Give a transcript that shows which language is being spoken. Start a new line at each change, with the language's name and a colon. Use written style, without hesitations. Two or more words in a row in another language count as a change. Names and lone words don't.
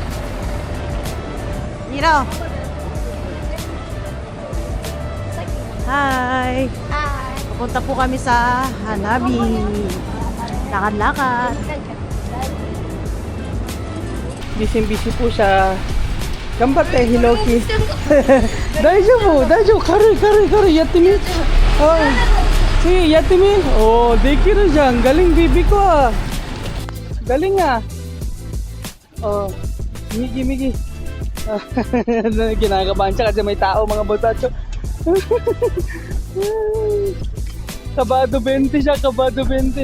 English: Hiro. Hi. Hi.
Filipino: Pupunta po kami sa Hanabi. Lakad-lakad. Busy po siya.
Japanese: がんばって、Hiroki。大丈夫、大丈夫. 軽い、やってみ. Oh. Sige, yatte mi.
Filipino: Oh, dekiru dyan. Galing bibi ko ah. Galing ah.
Japanese: Oh, migi.
Filipino: Kinakabahan siya kasi may tao mga bosacho. Kabado 20 siya, kabado 20.